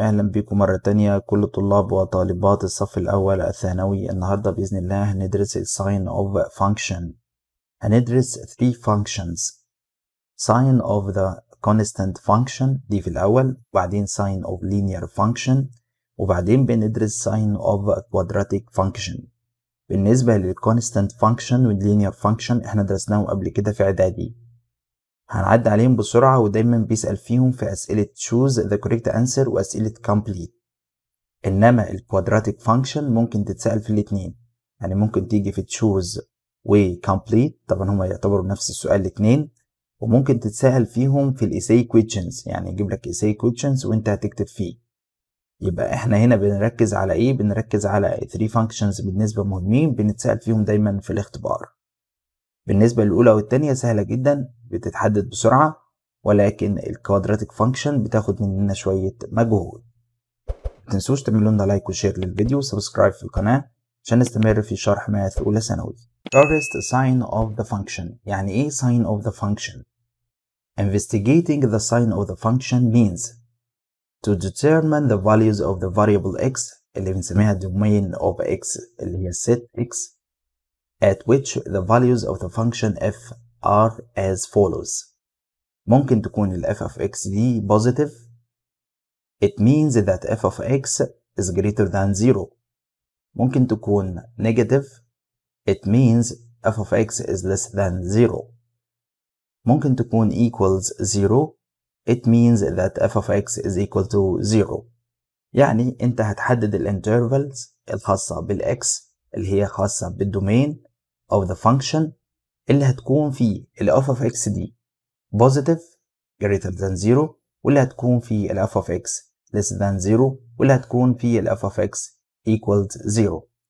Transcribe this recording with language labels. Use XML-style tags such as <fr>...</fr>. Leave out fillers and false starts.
<ar>أهلا بكم مرة تانية كل طلاب وطالبات الصف الأول الثانوي. النهاردة بإذن الله هندرس sign of function. هندرس 3 functions: sign of the constant function دي في الأول، وبعدين sign of linear function، وبعدين بندرس sign of quadratic function. بالنسبة للconstant function والlinear function احنا درسناهم قبل كده في إعدادي، هنعدي عليهم بسرعة، ودايما بيسأل فيهم في أسئلة</ar> <en>choose the correct answer</en> <ar>وأسئلة complete. إنما الكوادراتيك فانكشن ممكن تتسأل في الاتنين، يعني ممكن تيجي في choose و complete، طبعا هما يعتبروا نفس السؤال الاتنين، وممكن تتسأل فيهم في الإساي questions، يعني يجيب لك إساي questions وانت هتكتب فيه. يبقى احنا هنا بنركز على ايه؟ بنركز على 3 functions بالنسبة مهمين بنتسأل فيهم دايما في الاختبار. بالنسبة للأولى والتانية سهلة جدا، بتتحدد بسرعة، ولكن الكوادراتيك فانكشن بتاخد مننا شوية مجهود. متنسوش تعملوا لنا لايك وشير للفيديو وسبسكرايب في القناة عشان نستمر في شرح ماث أولى ثانوي.</ar> <en>First sign of the function.</en> <ar>يعني إيه</ar> <en>sign of the function؟ Investigating the sign of the function means to determine the values of the variable x</en> <ar>اللي بنسميها</ar> <en>domain of x</en> <ar>اللي هي</ar> <en>set x at which the values of the function f are as follows.</en> <ar>ممكن تكون ال f of x دي positive.</ar> <en>It means that f of x is greater than 0.</en> <ar>ممكن تكون negative.</ar> <en>It means f of x is less than 0.</en> <ar>ممكن تكون equals 0.</ar> <en>It means that f of x is equal to 0.</en> <ar>يعني انت هتحدد الانترفلز الخاصة بالx اللي هي خاصة بالدومين of the function اللي هتكون فيه ال f of x دي</ar> <en>positive greater than 0،</en> <ar>واللي هتكون فيه ال f of x less than 0، واللي هتكون فيه ال f of x equals 0.</ar>